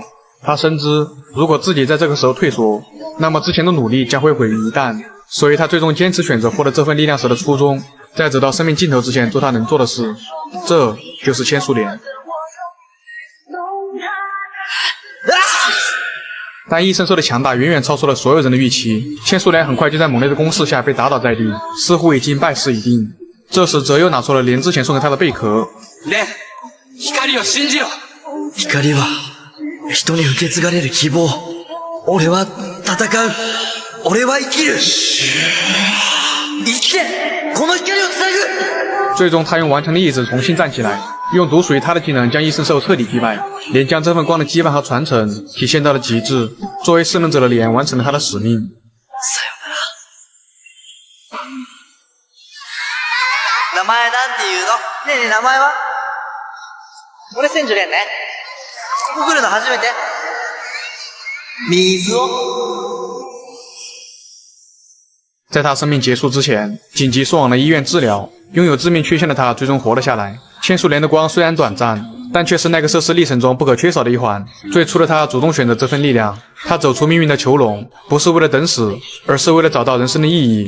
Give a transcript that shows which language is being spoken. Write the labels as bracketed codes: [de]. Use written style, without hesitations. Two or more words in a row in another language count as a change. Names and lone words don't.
[zh] 他深知如果自己在这个时候退缩，那么之前的努力将会毁于一旦，所以他最终坚持选择获得这份力量时的初衷，在走到生命尽头之前做他能做的事，这就是千树莲。但异圣兽的强大远远超出了所有人的预期，千树莲很快就在猛烈的攻势下被打倒在地，似乎已经败势已定。这时泽又拿出了莲之前送给他的贝壳。 [ja] 蓮、光を信じろ。光は人に受け継がれる希望。俺は戦う。俺は生きる。生きてこの光をつなぐ。 [zh] 最终他用顽强的意志重新站起来，用独属于他的技能将异圣兽彻底击败。莲将这份光的羁绊和传承体现到了极致，作为侍能者的莲完成了他的使命。 [ja] 名前なんて言うの？ねえねえ名前は？俺千住蓮ね。ここ来るの初めて？水尾。 [zh] 在他生命结束之前，紧急送往了医院治疗。拥有致命缺陷的他最终活了下来。千树莲的光虽然短暂，但却是奈克瑟斯历程中不可缺少的一环。最初的他主动选择这份力量，他走出命运的囚笼，不是为了等死，而是为了找到人生的意义。